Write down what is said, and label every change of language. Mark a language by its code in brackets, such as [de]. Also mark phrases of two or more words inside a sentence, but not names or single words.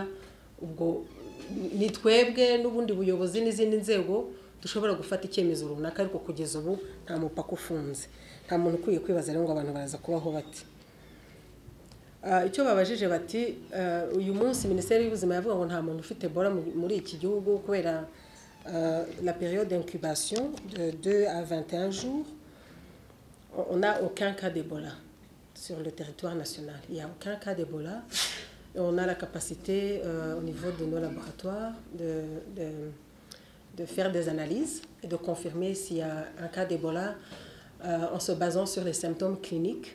[rw] Ubwo ni twebwe n'ubundi buyobozi n'izindi nzego dushobora gufata icyemezo runaka, ariko kugeza ubu nta mupaka ufunze, nta muntu ukwiye kwibaza rero ngo abantu baraza kubaho bati. Icyo babajije bati uyu munsi Minisiteri y'Ubuzima yavuga ngo nta muntu ufite Ebola muri iki gihugu kubera [fr] la période d'incubation de 2 à 21 jours. On n'a aucun cas d'Ebola sur le territoire national. Il n'y a aucun cas d'Ebola. On a la capacité au niveau de nos laboratoires de faire des analyses et de confirmer s'il y a un cas d'Ebola en se basant sur les symptômes cliniques.